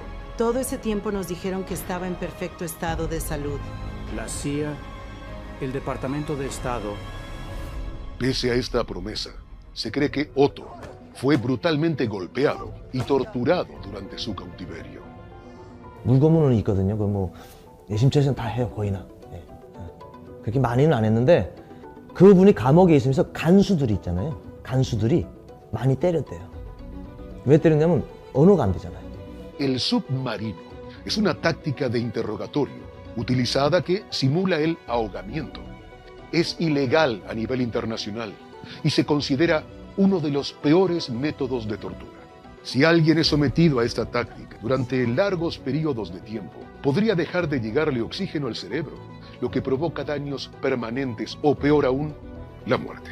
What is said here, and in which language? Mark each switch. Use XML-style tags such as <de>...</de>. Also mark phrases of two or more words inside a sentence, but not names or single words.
<es>Todo ese tiempo nos dijeron que estaba en perfecto estado de salud. La CIA, el Departamento de Estado. Pese a esta promesa, se cree que Otto fue brutalmente golpeado y torturado durante su cautiverio.</es> <ko>물고문은 있거든요. 그 뭐 내심처에서는 다 해요, 거의나. 그렇게 많이는 안 했는데 그분이 감옥에 있으면서 간수들이 있잖아요. 간수들이 많이 때렸대요. 왜 때렸냐면 언어가 안 되잖아요.</ko> <es>El submarino es una táctica de interrogatorio utilizada que simula el ahogamiento. Es ilegal a nivel internacional y se considera uno de los peores métodos de tortura. Si alguien es sometido a esta táctica durante largos periodos de tiempo, podría dejar de llegarle oxígeno al cerebro, lo que provoca daños permanentes o, peor aún, la muerte.</es>